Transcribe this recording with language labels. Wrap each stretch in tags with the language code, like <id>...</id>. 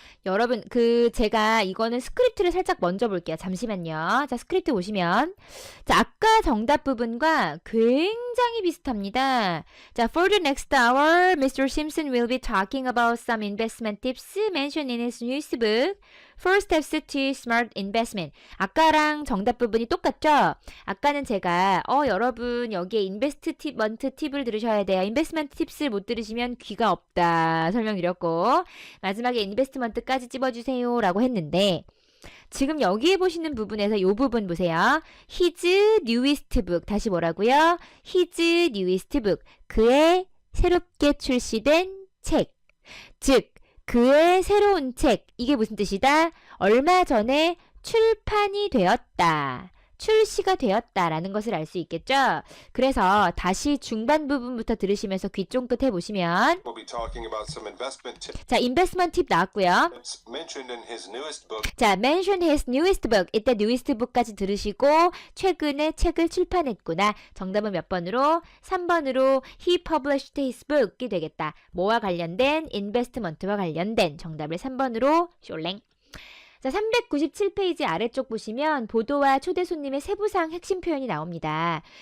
<ko>여러분, 제가 이거는 스크립트를 살짝 먼저 볼게요. 잠시만요. 자, 스크립트 보시면. 자, 아까 정답 부분과 굉장히 비슷합니다.</ko> <en>자, for the next hour, Mr. Simpson will be talking about some investment tips mentioned in his newest book, Four Steps to Smart Investment.</en> <ko>아까랑 정답 부분이 똑같죠? 아까는 제가, 여러분, 여기에 인베스트먼트 팁을 들으셔야 돼요. 인베스트먼트 팁스 못 들으시면 귀가 없다. 설명드렸고, 마지막에 인베스트먼트까지 찝어주세요. 라고 했는데, 지금 여기에 보시는 부분에서 이 부분 보세요.</ko> <en>His newest book.</en> <ko>다시 뭐라고요?</ko> <en>His newest book.</en> <ko>그의 새롭게 출시된 책. 즉, 그의 새로운 책. 이게 무슨 뜻이다? 얼마 전에 출판이 되었다. 출시가 되었다라는 것을 알 수 있겠죠? 그래서 다시 중반 부분부터 들으시면서 귀 쫑긋 해보시면</ko> <en>We'll be talking about some investment</en> <ko>자, 인베스트먼트 팁 나왔고요.</ko> <en>tips mentioned in his newest book. 자, mention his newest book.</en> <ko>이때 newest book까지 들으시고 최근에 책을 출판했구나. 정답은 몇 번으로? 3번으로</ko> <en>he published his book</en> <ko>이 되겠다. 뭐와 관련된? 인베스트먼트와 관련된 정답을 3번으로 숄랭. 자, 397페이지 아래쪽 보시면 보도와 초대 손님의 세부사항 핵심 표현이 나옵니다.</ko>